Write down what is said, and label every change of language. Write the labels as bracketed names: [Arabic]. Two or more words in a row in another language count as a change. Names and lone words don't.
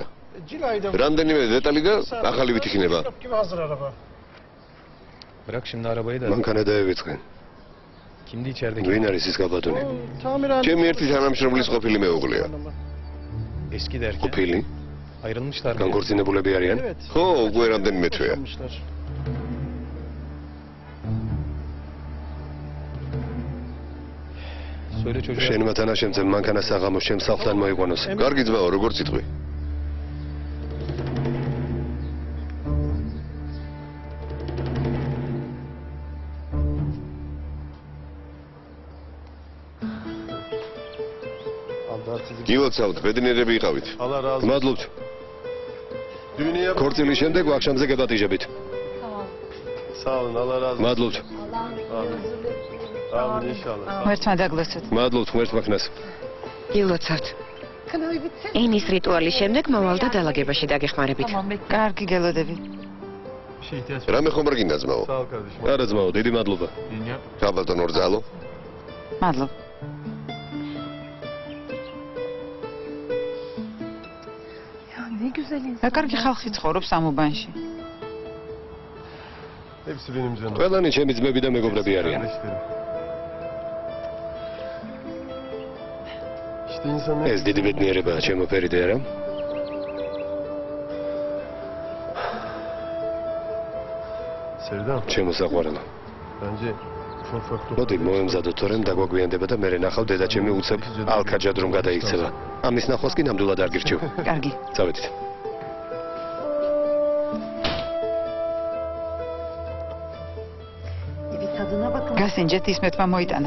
[Georgian] Cilayda. რამდენიმე დეტალი და ახალი ვითიქნება. [Turkish] Gibi hazır araba. Bırak şimdi arabayı da. [Georgian] მანქანა დაევიწყე. [Turkish] Kimdi içerideki? [Georgian] ვინ არის ის გაბატონი? [Turkish] Tamiren. [Georgian] ჩემი ერთი თანამშრომლის ყოფილი მეუღლეა. [Turkish] Eski derken. [Georgian] ყოფილი? [Turkish] Ayrılmışlar mı? [Georgian] განქორწინებულები არიან? [Turkish] Evet. [Georgian] ხო, უკვე რამდენიმე თვეა. [Turkish] Yaşamışlar. Söyle çocuğa. [Georgian] შენმა თანაშემწემ მანქანა საღამოს ჩემს სახლთან მოიყვანოს. კარგი ძმაო, როგორ წიტყვი? გილოცავთ, ბედნიერები იყავით. [Turkish] Allah razı olsun. [Georgian] მადლობთ. [Turkish] Düğünü yap. [Georgian] ქორწილის შემდეგ ვახშამზე გებატიჟებით. [Turkish] Sağ olun. Allah razı olsun. [Georgian] მადლობთ. [Turkish] Amin. Amin inşallah. Sağ olun. [Georgian] ღმერთმა დაგლოცოთ. მადლობთ ღმერთმა ხნას. გილოცავთ. ენის რიტუალის შემდეგ მოვალ და დალაგებაში დაგეხმარებით. კარგი გელოდები. [Turkish] Bir şey ihtiyaç var. [Georgian] რამე ხომ არ გინდა ძმაო? [Turkish] Sağ ol kardeşim. [Georgian] არა ძმაო, დიდი მადლობა. [Turkish] Dünya. [Georgian] გაბატონო რძალო. მადლობა. რა კარგი ხალხი ცხოვრობს ამ უბანში. [Turkish] Hepsi benim canım. [Georgian] ყველანი ჩემი ძმები და მეგობრები არიან. [Turkish] Kardeşlerim. İşte insan ne? [Georgian] ეს დიდი ბედნიერებაა ჩემო ფერიდე არა? Serdar. ჩემო საყვარელო. [Turkish] Bence ufak ufak [Georgian] მოდი მოემზადოთ თორემ დაგვაგვიანდება და მე ნახავ დედა ჩემი უცებ ალკაჯად რომ გადაიქცევა. ამის ნახვას კი ნამდვილად არ გირჩევ. კარგი. წავედით. გასინჯეთ ისმეთმა მოიტანა.